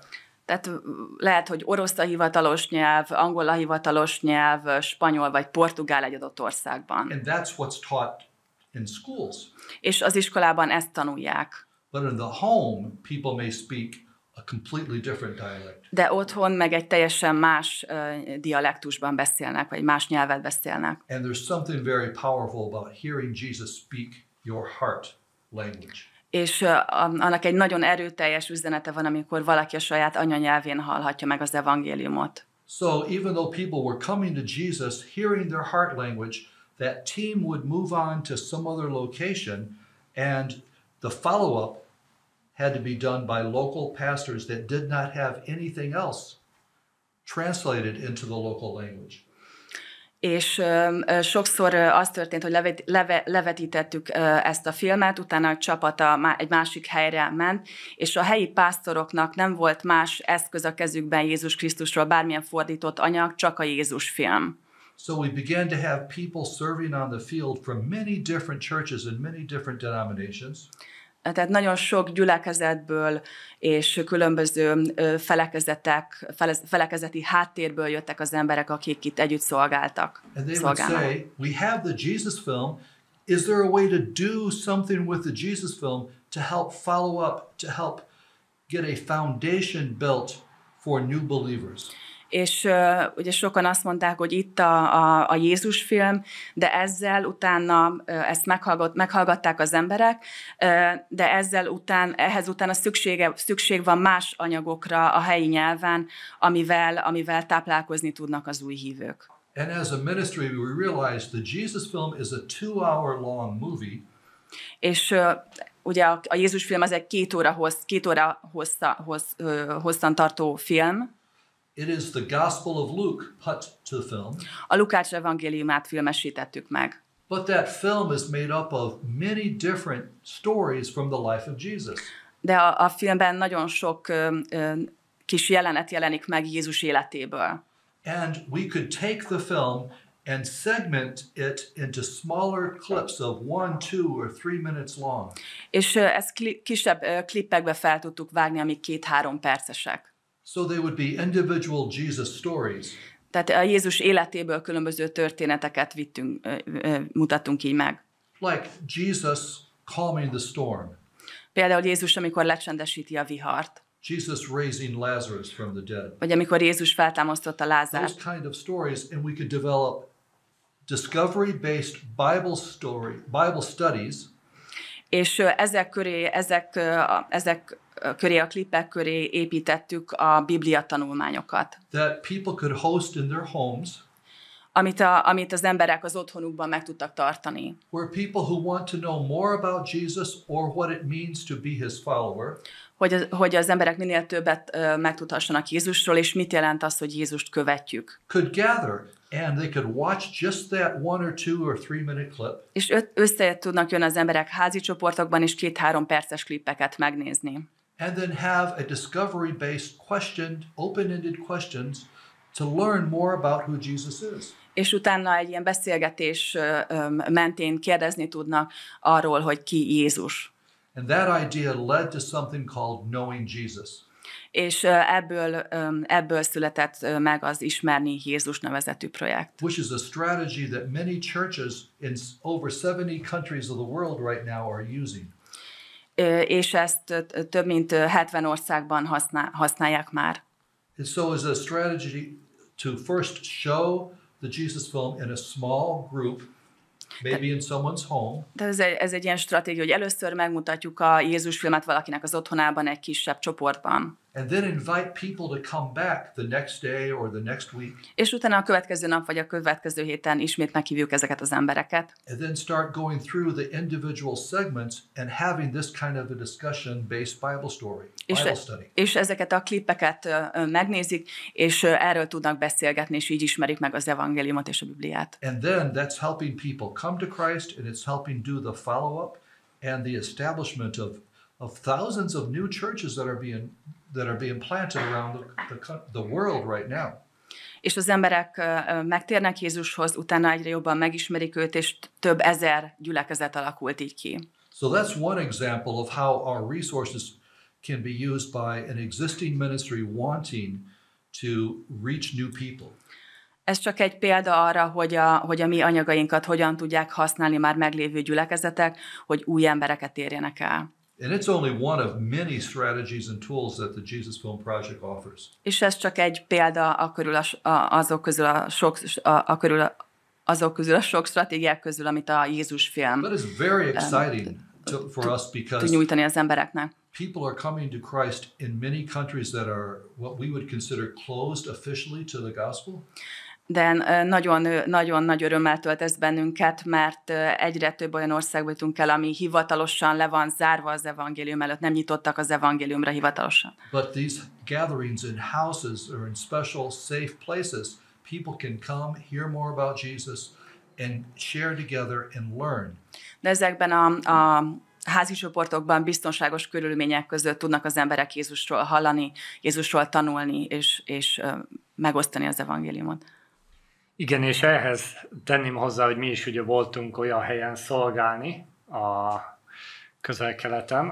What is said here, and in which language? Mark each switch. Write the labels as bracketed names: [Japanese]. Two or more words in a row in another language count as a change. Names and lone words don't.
[Hungarian] Tehát lehet, hogy orosz a hivatalos nyelv, angol a hivatalos nyelv, spanyol vagy portugál egy adott országban. [English] And that's what's taught in schools. [Hungarian] És az iskolában ezt tanulják. [English] But in the home, people may speak a completely different dialect. [Hungarian] De otthon meg egy teljesen más dialektusban beszélnek, vagy más nyelvet beszélnek. [English] And there's something very powerful about hearing Jesus speak your heart language. [Hungarian] És annak egy nagyon erőteljes üzenete van, amikor valaki a saját anyanyelvén hallhatja meg az evangéliumot. [English] So even though people were coming to Jesus, hearing their heart language, that team would move on to some other location, and the follow-up had to be done by local pastors that did not have anything else translated into the local language. [Hungarian] És sokszor az történt, hogy levetítettük ezt a filmet, utána a csapata egy másik helyre ment, és a helyi pásztoroknak nem volt más eszköz a kezükben Jézus Krisztusról, bármilyen fordított anyag, csak a Jézus film. [English] So we began to have people serving on the field from many different churches and many different denominations. [Hungarian] Tehát nagyon sok gyülekezetből és különböző felekezeti háttérből jöttek az emberek, akik itt együtt szolgáltak. [English] And they would say, we have the Jesus film. Is there a way to do something with the Jesus film to help follow up, to help get a foundation built for new believers? [Hungarian] És ugye sokan azt mondták, hogy itt a Jézus film, de ezzel utána ezt meghallgatták az emberek, de ehhez utána szükség van más anyagokra a helyi nyelven, amivel táplálkozni tudnak az új hívők. [English] And as a ministry, we realized the Jesus film is a 2-hour long movie. [Hungarian] És ugye a Jézus film az egy 2 óra hosszan tartó film. [English] It is the Gospel of Luke put to film. [Hungarian] A Lukács evangéliumát filmesítettük meg. [English] But that film is made up of many different stories from the life of Jesus. [Hungarian] De a filmben nagyon sok kis jelenet jelenik meg Jézus életéből. [English] And we could take the film and segment it into smaller clips of 1, 2, or 3 minutes long. [Hungarian] És ezt kisebb klippekbe fel tudtuk vágni, amik 2-3 percesek. [English] So they would be individual Jesus stories. [Hungarian] Tehát a Jézus életéből különböző történeteket mutattunk így meg. [English] Like Jesus calming the storm. [Hungarian] Például Jézus, amikor lecsendesíti a vihart. [English] Jesus raising Lazarus from the dead. [Hungarian] Vagy amikor Jézus feltámasztotta Lázárt. [English] Those kind of stories, and we could develop discovery-based Bible studies. [Hungarian] És ezek köré, a klippek köré építettük a Biblia tanulmányokat. [English] That people could host in their homes. [Hungarian] Amit az emberek az otthonukban meg tudtak tartani. [English] Where people who want to know more about Jesus or what it means to be his follower. [Hungarian] Hogy az emberek minél többet megtudhassanak Jézusról, és mit jelent az, hogy Jézust követjük. [English] Could gather and they could watch just that 1 or 2 or 3 minute clip. [Hungarian] És össze tudnak jönni az emberek házi csoportokban, és 2-3 perces klippeket megnézni. [English] And then have a discovery-based open-ended questions to learn more about who Jesus is. [Hungarian] És utána egy ilyen beszélgetés mentén kérdezni tudnak arról, hogy ki Jézus. [English] And that idea led to something called Knowing Jesus. [Hungarian] És ebből született meg az Ismerni Jézus nevezetű projekt. [English] Which is a strategy that many churches in over 70 countries of the world right now are using. [Hungarian] És ezt több mint 70 országban használják már. [English] And so it's a strategy to first show the Jesus film in a small group, maybe in someone's home. [Hungarian] Ez egy ilyen stratégia, hogy először megmutatjuk a Jézus filmet valakinek az otthonában egy kisebb csoportban. [English] And then invite people to come back the next day or the next week. [Hungarian] És utána a következő nap vagy a következő héten ismét meghívjuk ezeket az embereket. [English] And then start going through the individual segments and having this kind of a discussion-based Bible study. [Hungarian] És ezeket a klippeket megnézik, és erről tudnak beszélgetni, és így ismerik meg az evangéliumot és a Bibliát. [English] And then that's helping people come to Christ, and it's helping do the follow-up and the establishment of thousands of new churches that are being planted around the world right now. [Hungarian] És az emberek megtérnek Jézushoz, utána egyre jobban megismerik őt, és több ezer gyülekezet alakult így ki. [English] So that's one example of how our resources can be used by an existing ministry wanting to reach new people. [Hungarian] Ez csak egy példa arra, hogy a mi anyagainkat hogyan tudják használni már meglévő gyülekezetek, hogy új embereket érjenek el. [English] And it's only one of many strategies and tools that the Jesus Film Project offers. [Hungarian] És ez csak egy példa azok közül a sok stratégiák közül, amit a Jézus film [English] But it's very exciting for us [Hungarian] tud [English] because [Hungarian] nyújtani az embereknek. [English] people are coming to Christ in many countries that are what we would consider closed officially to the gospel. [Hungarian] De nagyon nagy örömmel tölt ez bennünket, mert egyre több olyan országba jutunk el, ami hivatalosan le van zárva az evangélium előtt, nem nyitottak az evangéliumra hivatalosan. [English] But these gatherings in houses or in special safe places, people can come, hear more about Jesus, and share together and learn. [Hungarian] De ezekben a házi csoportokban biztonságos körülmények között tudnak az emberek Jézusról hallani, Jézusról tanulni, és megosztani az evangéliumot. Igen, és ehhez tenném hozzá, hogy mi is ugye voltunk olyan helyen szolgálni a Közel-Keleten,